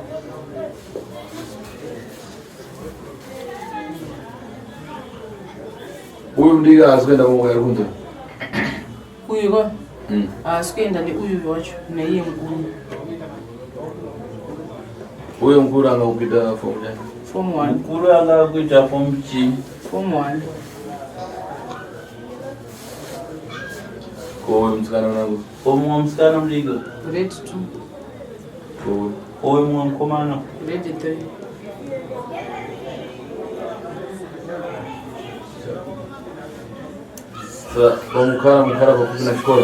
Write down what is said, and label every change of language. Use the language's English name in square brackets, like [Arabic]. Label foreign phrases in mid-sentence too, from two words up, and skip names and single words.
[Shona] Uyu mudiki haasi kuenda kumwe kunze? Uyu ko haasi kuenda neuyu wacho naiye mukuru. Uyu mukuru anga kupita form chani? Form 1. Mukuru anga kuita form chii? Form 1. Ko uyu musikana unangu? Umwe musikana mudiki? Grade 2. Uyu mumwe mukomana? Grade 3. Pamukara pakupinda chikoro?